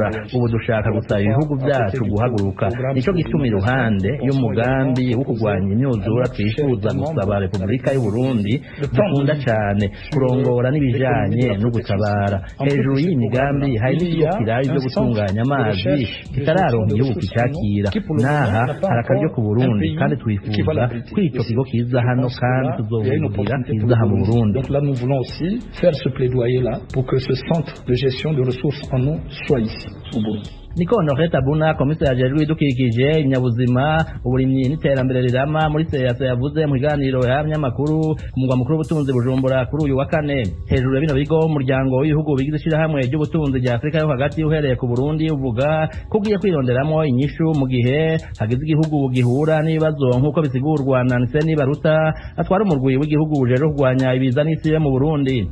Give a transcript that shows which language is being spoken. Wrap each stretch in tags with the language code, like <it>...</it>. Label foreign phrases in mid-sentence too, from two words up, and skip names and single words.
<rn>Ubu dushaka gusaba ibihugu byacu guhaguruka, nico gituma iruhande y'umugambi wo kurwanya imyuzura twifuza gusaba Repubulika y'u Burundi dukunda cyane kurongora n'ibijanye no gutabara. Hejuru y'iyi migambi hari n'ikigo kiraye byo gutunganya amazi kitararonka igihugu kicakira. Naha hari akaryo ku Burundi kandi twifuza ko ico kigo kiza hano kandi tuzobugira kiza mu Burundi.</rn> <fr>Donc là nous voulons aussi faire ce plaidoyer là pour que ce centre de gestion de ressources en eau soit ici au Burundi.</fr> <rn>Niko Honoré Tabuna, komiseri ajejwe ibidukikije, ibinyabuzima, uburimyi n'iterambere rirama muri CEAC yavuze mu kiganiro y'abanyamakuru ku mugwa mukuru w'ubutunzi Bujumbura kuri uyu wa kane. Hejuru ya bino bigo umuryango w'ibihugu bigize ishirahamwe ry'ubutunzi rya Afrika yo hagati uhereye ku Burundi uvuga ko ugiye kwironderamo inyishu mu gihe hagize igihugu gihura n'ibibazo nk'uko bisigurwa na Nseni Baruta atwara umurwi w'igihugu uje kurwanya ibiza n'isi mu Burundi.</rn>